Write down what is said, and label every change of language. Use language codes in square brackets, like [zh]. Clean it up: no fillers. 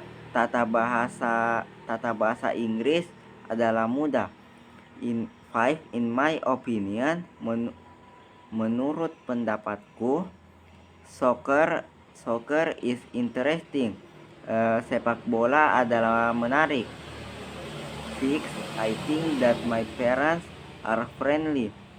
[id] Tata bahasa Inggris adalah mudah. 5. [en] In my opinion, [id] menurut pendapatku, [en] soccer is interesting. [id] Sepak bola adalah menarik. 6. [en] I think that my parents are friendly.